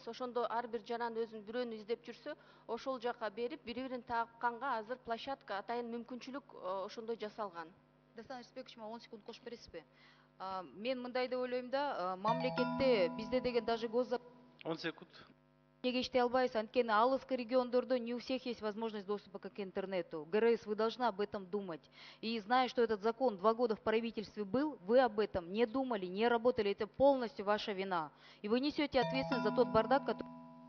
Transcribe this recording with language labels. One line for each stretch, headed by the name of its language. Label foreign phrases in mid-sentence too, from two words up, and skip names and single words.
Kyrgyz: Ошондо ар бир жаран өзүн бирөөнү издеп жүрсө, ошол жака берип, бири-бирин таапканга азыр площадка, атайын мүмкүнчүлүк ошондой жасалган. Дастан Рысбекович, 10 секунд кошуп бересизби? Мен мындай деп ойлойм да, мамлекетте бизде деген даже 10 секунд. неге иштей албайбыз, анткени алыскы региондордо
Russian: не у всех есть возможность доступа к интернету. ГРС, вы должны об этом думать. И зная, что этот закон 2 года в правительстве был, вы об этом не думали, не работали. Это полностью ваша вина. И вы несете ответственность за тот бардак, который...